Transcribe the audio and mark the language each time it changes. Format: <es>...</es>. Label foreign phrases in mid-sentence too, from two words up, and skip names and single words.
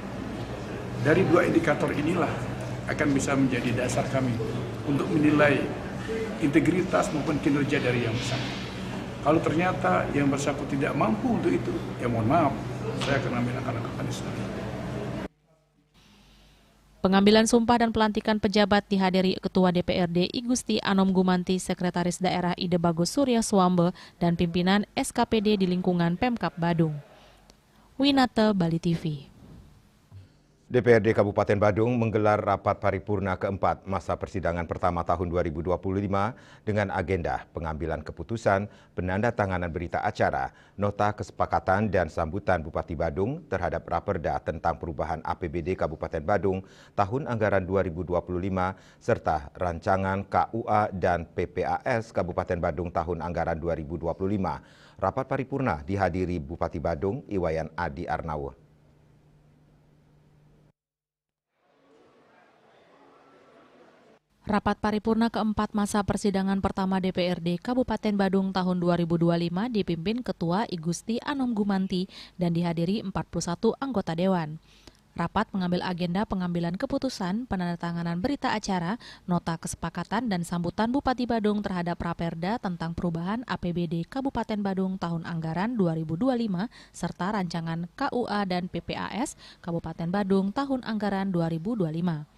<id>Dari 2 indikator inilah akan bisa menjadi dasar kami untuk menilai integritas maupun kinerja dari yang bersangkutan. Kalau ternyata yang bersangkutan tidak mampu untuk itu, ya mohon maaf, saya akan ambil langkah-langkah punishment. Pengambilan sumpah dan pelantikan pejabat dihadiri Ketua DPRD I Gusti Anom Gumanti, Sekretaris Daerah Ide Bagus Surya Swambe, dan pimpinan SKPD di lingkungan Pemkab Badung. Winata, Bali TV. DPRD Kabupaten Badung menggelar rapat paripurna keempat masa persidangan pertama tahun 2025 dengan agenda pengambilan keputusan, penandatanganan berita acara, nota kesepakatan dan sambutan Bupati Badung terhadap Raperda tentang perubahan APBD Kabupaten Badung tahun anggaran 2025 serta rancangan KUA dan PPAS Kabupaten Badung tahun anggaran 2025. Rapat paripurna dihadiri Bupati Badung Iwayan Adi Arnawo. Rapat paripurna keempat masa persidangan pertama DPRD Kabupaten Badung tahun 2025 dipimpin Ketua I Gusti Anom Gumanti dan dihadiri 41 anggota Dewan. Rapat mengambil agenda pengambilan keputusan, penandatanganan berita acara, nota kesepakatan dan sambutan Bupati Badung terhadap Raperda tentang perubahan APBD Kabupaten Badung tahun anggaran 2025 serta rancangan KUA dan PPAS Kabupaten Badung tahun anggaran 2025.</id>